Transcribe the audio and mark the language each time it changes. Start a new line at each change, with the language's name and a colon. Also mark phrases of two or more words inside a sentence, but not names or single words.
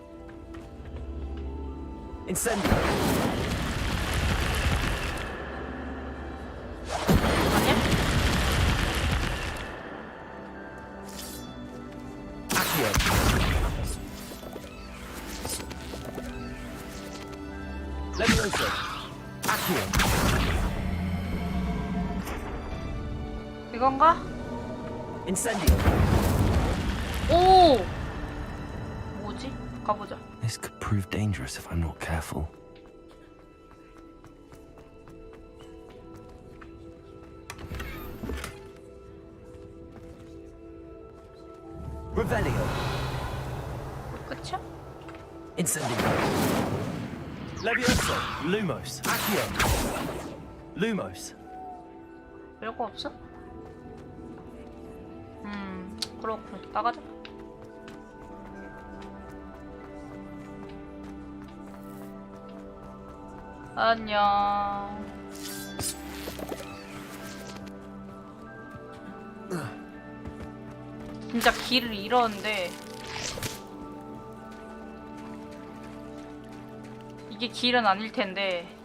Korean: Incendio. 아니야? Accio. Levioso. Accio. 이건가? Incendio. 오! 뭐지? 가보자.
English: This could prove dangerous if I'm not careful.
Korean: Revelio. 끝이야? Incendio. Levioso. Lumos. Accio. Lumos. 별거 없어? 그렇군. 나가자. 안녕. 진짜 길을 잃었는데 이게 길은 아닐 텐데.